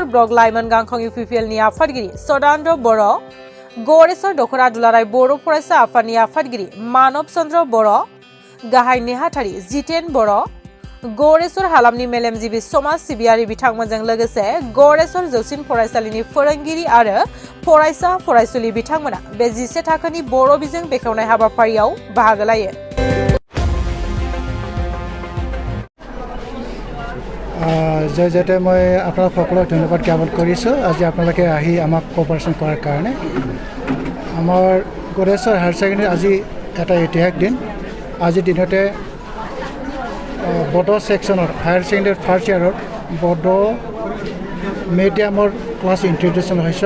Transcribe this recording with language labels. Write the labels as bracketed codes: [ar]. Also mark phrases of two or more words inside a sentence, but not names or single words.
[brx] ब्लक लाइमोन गांखं इउपिपिएलनि आफादगिरि सदानन्द बर', गौरेसर दखरा दुलाराय बर' फरायसा आफादनि आफादगिरि मानब चन्द्र बर', गाहाय नेहाथारि जितेन बर', गौरेसर हालामनि मेलेमजिबि समाज सिबियारि बिथांमोनजों लोगोसे गौरेसर जौसिन फरायसालिनि फोरोंगिरि आरो फरायसा फरायसुलि बिथांमोना बे 11 थाखोनि बर' बिजों बेखेवनाय हाबाफारियाव बाहागो लायो। [as] জয়তে মই আপোনালোক সকলোক ধন্যবাদ জ্ঞাপন কৰিছোঁ আজি আপোনালোকে আহি আমাক কোঅপাৰেশ্যন কৰাৰ কাৰণে। আমাৰ গৌৰেশ্বৰ [en] higher secondary [as] আজি এটা ইতিহাস দিন। আজিৰ দিনতে বড়ো ছেকশ্যনৰ [en] higher secondary first year [as] বড়ো মিডিয়ামৰ [en] class introduction [as] হৈছে।